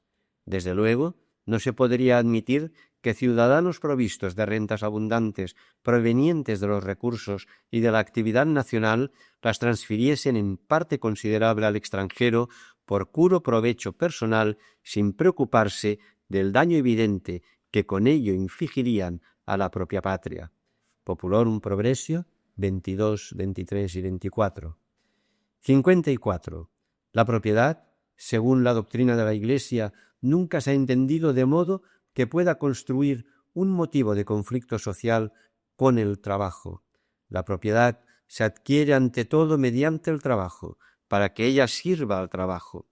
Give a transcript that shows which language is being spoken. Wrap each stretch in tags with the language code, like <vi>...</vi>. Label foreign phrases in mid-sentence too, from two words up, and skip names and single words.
<es>Desde luego, no se podría admitir que ciudadanos provistos de rentas abundantes provenientes de los recursos y de la actividad nacional las transfiriesen en parte considerable al extranjero por puro provecho personal, sin preocuparse del daño evidente que con ello infligirían a la propia patria. Populorum Progressio 22, 23 y 24. 54. La propiedad, según la doctrina de la Iglesia, nunca se ha entendido de modo que pueda construir un motivo de conflicto social con el trabajo. La propiedad se adquiere ante todo mediante el trabajo, para que ella sirva al trabajo.</es>